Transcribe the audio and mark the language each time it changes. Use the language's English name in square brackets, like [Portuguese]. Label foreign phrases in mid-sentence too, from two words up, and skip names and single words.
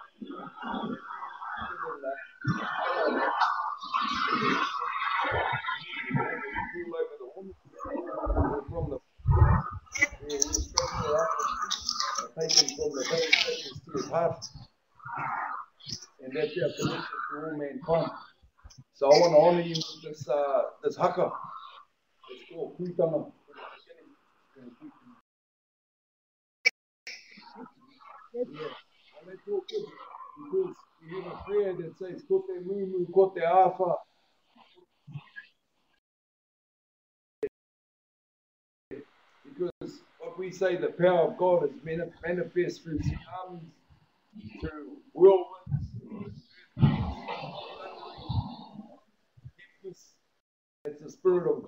[English] Over the woman, from the taken from the bone to his heart, and that's our connection to all mankind. So I want to honour you with this haka. It's called Pūtanga. Yeah, and that's all good because we have a prayer that says [Māori] ko te mumu, ko te awha. [English] Because what we say, the power of God is manifest through tsunamis, through whirlwinds, it's the Spirit of God.